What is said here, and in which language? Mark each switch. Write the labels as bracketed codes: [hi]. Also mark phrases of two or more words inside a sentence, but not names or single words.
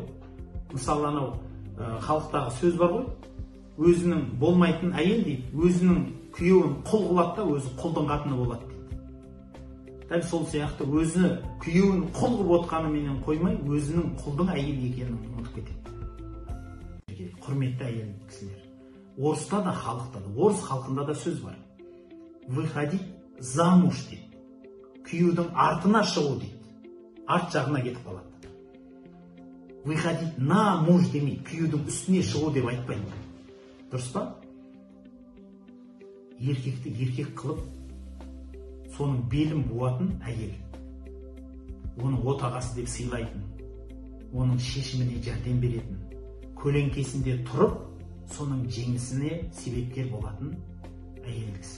[kk] Мысалы анау халықтағы сөз бар ғой, өзінің болмайтын әйел дейді, өзінің күйеуін құл қылады да өзі құлдың қатыны болады дейді. Дәл сол сияқты өзі күйеуін құл қылып отқанымен қоймай, өзінің құлдың әйел екенін ұмытып кетеді. Құрметті әйел кісілер, орыста да халықта да, орыс халқында да сөз бар. [ru] Выходить замуж [kk] дейді, күйеудің артына шығу дейді, арт жағына кетіп қалады. [ru] Выходить на муж [kk] демейді, күйеудің үстіне шығу деп айтпайды. Дұрыс па? Еркекті еркек қылып, соның белін буатын әйел, оның отағасы деп сыйлайтын, оның шешіміне жәрдем беретін, көлеңкесінде тұрып, соның жеңісіне себепкер болатын әйел кісі.